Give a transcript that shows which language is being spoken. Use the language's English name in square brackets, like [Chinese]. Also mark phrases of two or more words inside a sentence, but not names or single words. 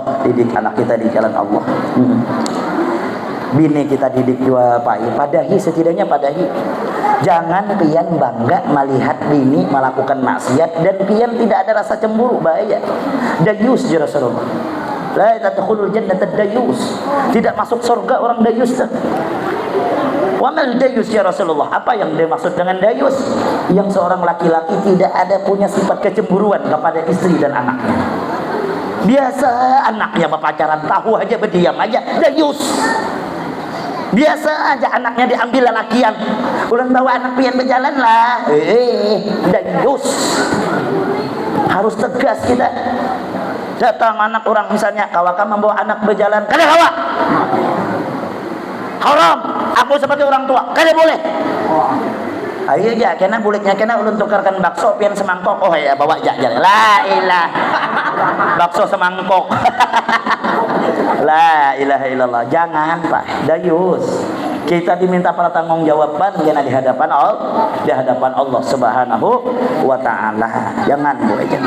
[Banjar] Didik anak kita di jalan Allah. Bini kita didik juga padahi, setidaknya padahi. [Indonesian] Jangan pian bangga melihat bini melakukan maksiat dan pian tidak ada rasa cemburu, bahaya. [Arabic] ديوث يا رسول الله. لا تدخل الجنة ديوث. [Indonesian] Tidak masuk surga orang dayus. [Arabic] وما الديوث يا رسول الله? [Indonesian] Apa yang dimaksud dengan dayus? Yang seorang laki-laki tidak ada punya sifat kecemburuan kepada istri dan anaknya. Biasa anaknya berpacaran, tahu aja berdiam aja, dayus. [Banjar] Biasa aja anaknya diambil lelakian. Ulang bawa anak pian berjalan lah. [Indonesian] Dayus. Harus tegas kita. [Banjar] Datang anak orang misalnya, kawaka membawa anak berjalan, kada kawa. [Indonesian] Haram. [Banjar] Aku seperti orang tua, kada boleh. Ayo aja, kena buliknya kena ulun tukarkan bakso pian semangkok. [Indonesian] Oh ya bawa jajan. La ilah. Bakso semangkok. [Arabic] لا إله إلا الله. [Indonesian] Jangan Pak, dayus. Kita diminta pertanggungjawaban karena di hadapan Allah [Arabic] سبحانه وتعالى. [Indonesian] Jangan boleh jangan.